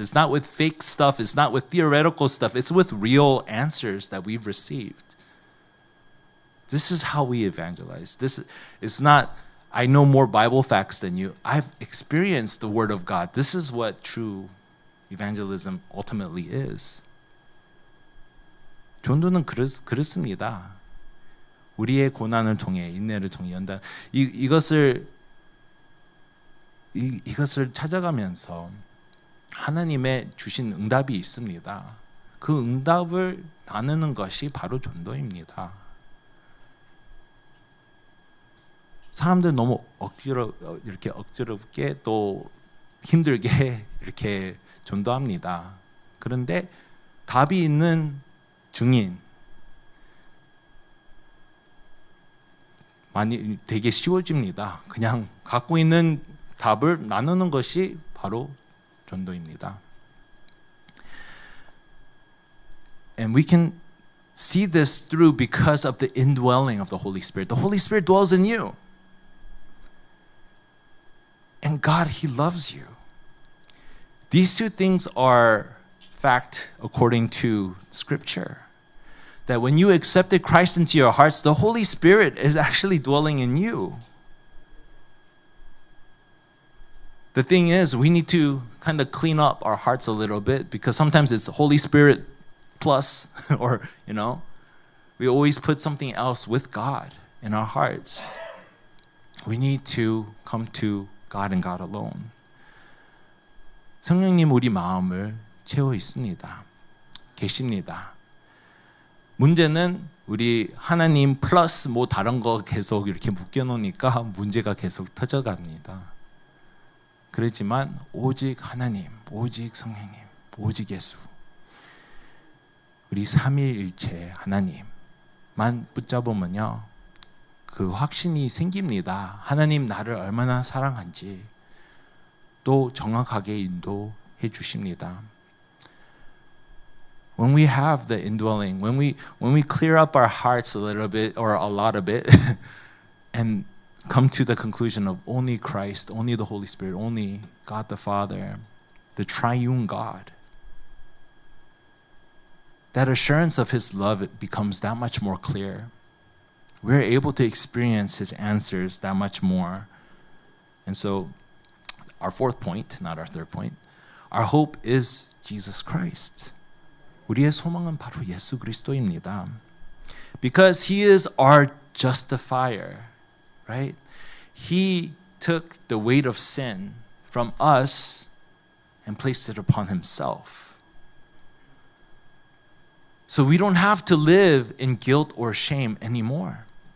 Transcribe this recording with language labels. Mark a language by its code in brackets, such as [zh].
[en] It's not with fake stuff. It's not with theoretical stuff. It's with real answers that we've received. This is how we evangelize. This is not, I know more Bible facts than you. I've experienced the Word of God. This is what true evangelism ultimately is. [ko] 전도는 그렇습니다. 우리의 고난을 통해, 인내를 통해 연단. 이것을 찾아가면서 하나님의 주신 응답이 있습니다. 그 응답을 나누는 것이 바로 전도입니다. 사람들 너무 억지럽게 또 힘들게 이렇게 전도합니다. 그런데 답이 있는 증인 되게 쉬워집니다. 그냥 갖고 있는 답을 나누는 것이 바로 전도입니다. [en] And we can see this through because of the indwelling of the Holy Spirit. The Holy Spirit dwells in you. And God, He loves you. These two things are fact according to Scripture. That when you accepted Christ into your hearts, the Holy Spirit is actually dwelling in you. The thing is, we need to kind of clean up our hearts a little bit because sometimes it's Holy Spirit plus, or, we always put something else with God in our hearts. We need to come to God and God alone. [ko] 성령님 우리 마음을 채워 있습니다. 계십니다. 문제는 우리 하나님 플러스 뭐 다른 거 계속 이렇게 묶여놓으니까 문제가 계속 터져갑니다. 그렇지만 오직 하나님, 오직 성령님, 오직 예수, 우리 삼위일체 하나님만 붙잡으면요, 그 확신이 생깁니다. 하나님 나를 얼마나 사랑한지 또 정확하게 인도해 주십니다. [en] When we have the indwelling, when we clear up our hearts a little bit or a lot of it and come to the conclusion of only Christ, only the Holy Spirit, only God the Father, the triune God, that assurance of His love, it becomes that much more clear. We're able to experience His answers that much more. And so, our fourth point, not our third point, our hope is Jesus Christ. [ko] 우리의 소망은 바로 예수 그리스도입니다. [en] Because He is our justifier, right? He took the weight of sin from us and placed it upon Himself. So we don't have to live in guilt or shame anymore.